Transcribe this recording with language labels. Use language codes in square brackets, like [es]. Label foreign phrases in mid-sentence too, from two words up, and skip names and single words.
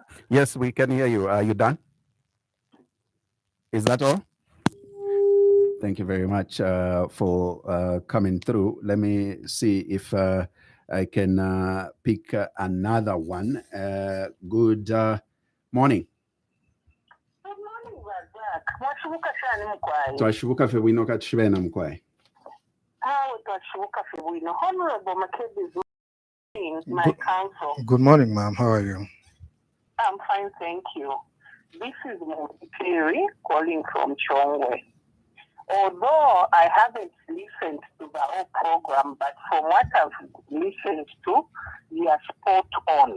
[en] Yes, we can hear you. Are you done? Is that all? Thank you very much for coming through. Let me see if I can pick another one. Good morning. Good morning, Zach. [bem] Mwashubuka shani mkwai. Twashubuka fe bwino katshibena mkwai. Twashubuka fe bwino. [en] Honorable Makebi Zulu, my counsel. Good morning, ma'am. How are you? I'm fine, thank you. This is Makebi calling from Chongwe. Although I haven't listened to the whole program, but from what I've listened to, you are spot on.